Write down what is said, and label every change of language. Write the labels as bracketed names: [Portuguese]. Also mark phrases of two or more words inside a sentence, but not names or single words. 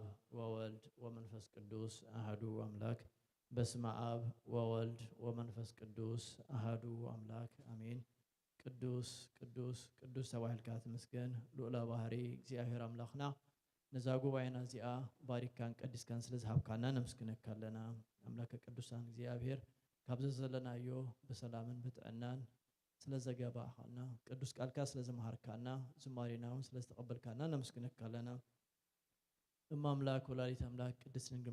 [Geez] ወወልድ ወመንፈስ ቅዱስ አሐዱ አምላክ። በስመ አብ ወወልድ ወመንፈስ ቅዱስ አሐዱ አምላክ አሜን። [Tigrinya] ቅዱስ ቅዱስ ቅዱስ ተባሂልካ ትመስገን ልዑለ ባህሪ እግዚአብሔር አምላኽና ነዛ ጉባኤና እዚኣ ባሪካን ቀዲስካን ስለ ዝሃብካና ነምስግነካ ኣለና። ኣምላከ ቅዱሳን እግዚአብሔር ካብዚ ዘለናዮ ብሰላምን ብጥዕናን ስለ ዘገባእኻና ቅዱስ ቃልካ ስለ ዘመሃርካና ዝማሬና እውን ስለ ዝተቐበልካና ነምስግነካ ኣለና። እማ ኣምላክ ወላዲት ኣምላክ ቅድስት ድንግል